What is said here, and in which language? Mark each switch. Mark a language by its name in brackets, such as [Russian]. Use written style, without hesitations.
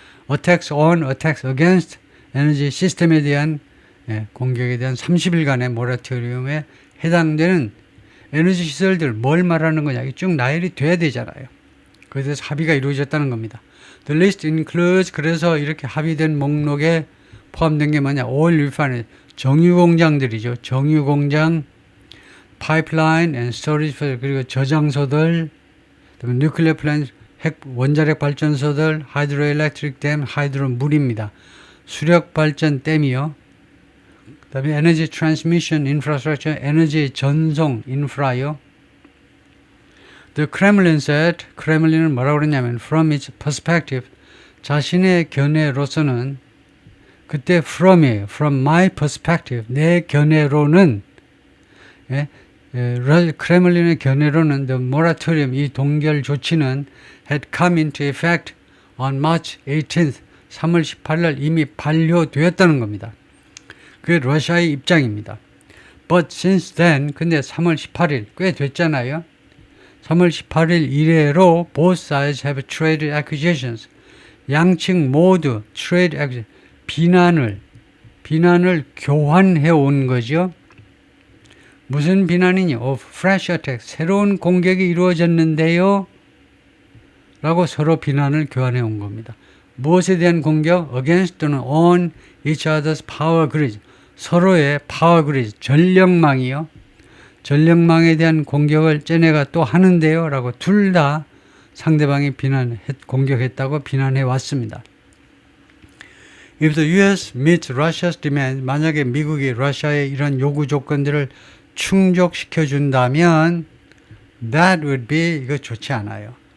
[English] attacks on, attacks against [Korean] 에너지 시스템에 대한 공격에 대한 30일간의 모라토리움에 해당되는 에너지 시설들 뭘 말하는 거냐. 쭉 나열이 돼야 되잖아요. 그에 대해서 합의가 이루어졌다는 겁니다. [English] The list includes, [Korean] 그래서 이렇게 합의된 목록에 포함된 게 뭐냐. oil refinery, 정유공장들이죠. 정유공장, pipeline and storage, 그리고 저장소들, nuclear plant, 원자력 발전소들, hydroelectric dam, 하이드로 물입니다. 수력 발전 댐이요. 그 다음에 에너지 트랜스미션 인프라스트럭처, 에너지 전송 인프라요. [English] The Kremlin said, [Korean] 크레물린은 뭐라고 그랬냐면 [English] from its perspective, [Korean] 자신의 견해로서는 그때 from이에요. [English] From my perspective, [Korean] 내 견해로는 크레물린의 견해로는 [English] the moratorium, [Korean] 이 동결 조치는 [English] had come into effect on March 18th, [Korean] 3월 18일 이미 반려되었다는 겁니다. 그게 러시아의 입장입니다. [English] But since then, [Korean] 근데 3월 18일 꽤 됐잖아요. 3월 18일 이래로 [English] both sides have traded accusations. [Korean] 양측 모두 trade accusation, 비난을 교환해 온 거죠. 무슨 비난이냐? [English] Of fresh attack, [Korean] 새로운 공격이 이루어졌는데요. 라고 서로 비난을 교환해 온 겁니다. 무엇에 대한 공격? [English] Against 또는 on each other's power grids. [Korean] 서로의 파워 그리드, 전력망이요. 전력망에 대한 공격을 쟤네가 또 하는데요. 라고 둘 다 상대방이 공격했다고 비난해 왔습니다. [English] If the U.S. meets Russia's demand, [Korean] 만약에 미국이 러시아의 이런 요구 조건들을 충족시켜 준다면 [English] that would be [Korean] 이거 좋지 않아요.